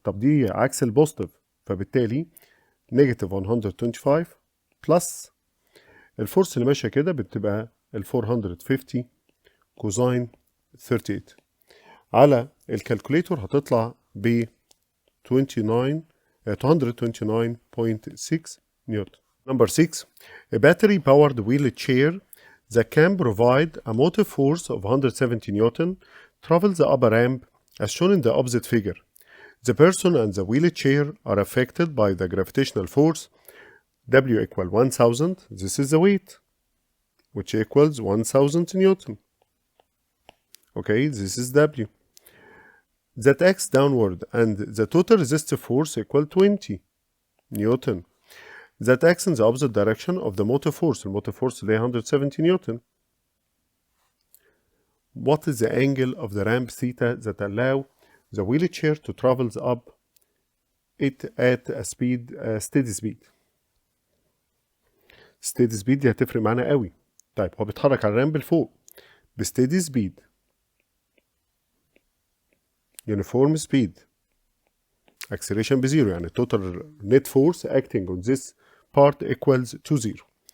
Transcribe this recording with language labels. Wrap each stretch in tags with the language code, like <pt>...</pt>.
<ar>طب دي عكس البوزيتيف، فبالتالي نيجاتيف 125 بلس الفورس اللي ماشيه كده بتبقى ال 450 كوزين 38. على الكالكوليتور هتطلع ب 229.6 نيوتن.</ar> <en>Number 6. A battery powered wheelchair that can provide a motive force of 170 Newton travels up a ramp as shown in the opposite figure. The person and the wheelchair are affected by the gravitational force W equal 1000. This is the weight, which equals 1000 Newton. Okay, this is W. That acts downward and the total resistive force equal 20 Newton. That acts in the opposite direction of the motive force. الموtive force</en> <ar>اللي هي</ar> <en>170 Newton. What is the angle of the ramp theta that allow the wheelchair to travel up it at a steady speed?</en> <ar>steady speed دي هتفرق معانا قوي. طيب هو بيتحرك على الرامب لفوق بsteady speed.</ar> <en>uniform speed. acceleration بزيرو، يعني total net force acting on this part equals to 0.</en>